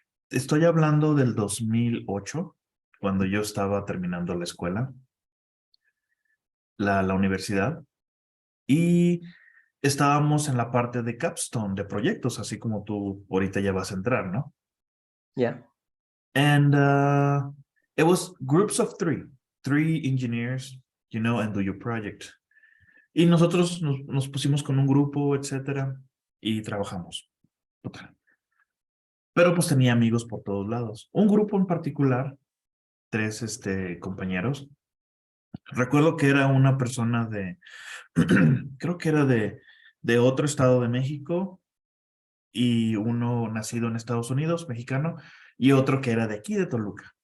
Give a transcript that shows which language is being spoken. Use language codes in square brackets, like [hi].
[es] Estoy hablando del 2008, cuando yo estaba terminando la escuela, la universidad, y estábamos en la parte de capstone, de proyectos, así como tú ahorita ya vas a entrar, ¿no? [en] Yeah. And it was groups of three engineers, and do your project. [es] Y nosotros nos pusimos con un grupo, etcétera, y trabajamos. Total. Pero pues tenía amigos por todos lados. Un grupo en particular, tres compañeros. Recuerdo que era una persona creo que era de otro estado de México y uno nacido en Estados Unidos, mexicano, y otro que era de aquí de Toluca.